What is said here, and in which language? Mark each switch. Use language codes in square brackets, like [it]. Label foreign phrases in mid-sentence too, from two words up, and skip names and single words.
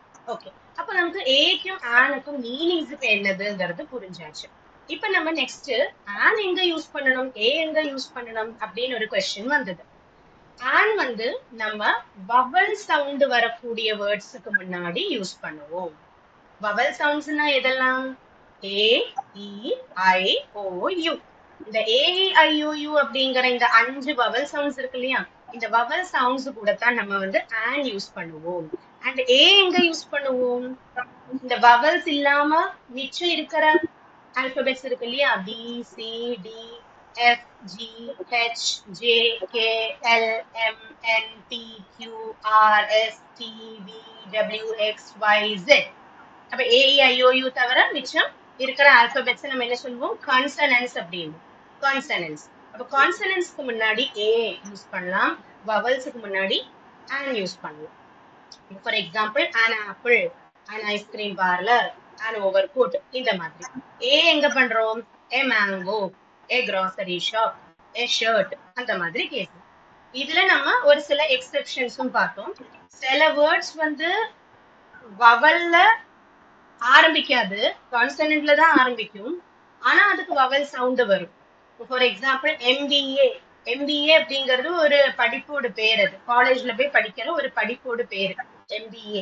[ta] ஓகே, அப்ப நமக்கு ஏக்கும் ஆனுக்கும் மீனிங்ஸ் இப்ப என்னதுங்கிறது புரிஞ்சாச்சு. இப்ப நம்ம [en] next an [ta] எங்க யூஸ் பண்ணணும், ஏ எங்க யூஸ் பண்ணணும் அப்படின்னு ஒரு கொஸ்டின் வந்தது. ஆன் வந்து நம்ம [en] vowel sound [ta] வரக்கூடிய வேர்ட்ஸுக்கு முன்னாடி யூஸ் பண்ணுவோம். [en] vowel soundsna [ta] எதெல்லாம்? [en] A-E-I-O-U. [ta] இந்த A-E-I-O-U அப்படிங்கிற இந்த 5 [en] vowel sounds [ta] இருக்கு இல்லையா, இந்த [en] vowel sounds [ta] கூட தான் நம்ம வந்து [en] and use [ta] பண்ணுவோம். [en] and A [ta] எங்க யூஸ் பண்ணுவோம்? இந்த வவல்ஸ் இல்லாம மிச்சம் இருக்கிற ஆல்பபெட்ஸ் இருக்கு இல்லையா, [en] B C D F G H J K L M N P Q R S T V W X Y Z. [ta] அப்ப ஏஇஐஓயு தவிர மிச்சம் இருக்கிற ஆல்பபெட்ஸ் நம்ம என்ன சொல்லுவோம்? கான்சனன்ஸ் அப்படின்னு. கான்சனன்ஸ். அப்ப கான்சனன்ஸ்க்கு முன்னாடி ஏ யூஸ் பண்ணலாம், வவல்ஸுக்கு முன்னாடி ஆன் யூஸ் பண்ணலாம். [en] for example an apple, an ice cream parlor, an overcoat, [ta] இந்த மாதிரி. ஏ எங்க பண்றோம்? [en] a mango, a grocery shop, a shirt, [ta] அந்த மாதிரி கேட்கும். இதுல நம்ம ஒரு சில எக்ஸெப்ஷன்ஸும் பார்த்தோம். சில வேர்ட்ஸ் வந்து வவல்ல ஆரம்பிக்காது, கான்சனன்ட்ல தான் ஆரம்பிக்கும், ஆனா அதுக்கு வவல் சவுண்ட் வரும். [en] for example MBA. [ta] எம்பிஏ அப்படிங்கிறது ஒரு படிப்போட பேர், அது காலேஜ்ல போய் படிக்கிற ஒரு படிப்போட பேரு எம்பிஏ.